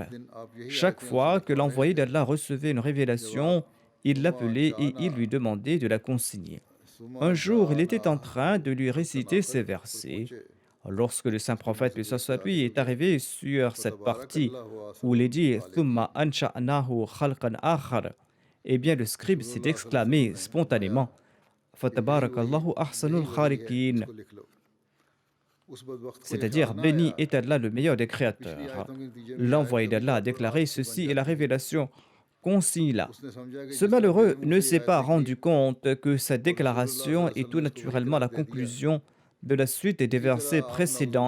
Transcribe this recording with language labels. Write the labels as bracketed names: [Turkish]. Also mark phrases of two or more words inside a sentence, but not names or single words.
[French] Chaque fois que l'envoyé d'Allah recevait une révélation, il l'appelait et il lui demandait de la consigner. Un jour, il était en train de lui réciter ces versets. Lorsque le saint prophète, paix soit sur lui, est arrivé sur cette partie où il est dit [Arabic] ثم أنشأناه خلقا آخر, [French] eh bien le scribe s'est exclamé spontanément [Arabic] فتبارك الله أحسن الخالقين, [French] c'est-à-dire béni est Allah, le meilleur des créateurs. L'envoyé d'Allah a déclaré: ceci est la révélation, consigne-la. Ce malheureux ne s'est pas rendu compte que cette déclaration est tout naturellement la conclusion de la suite des versets précédents.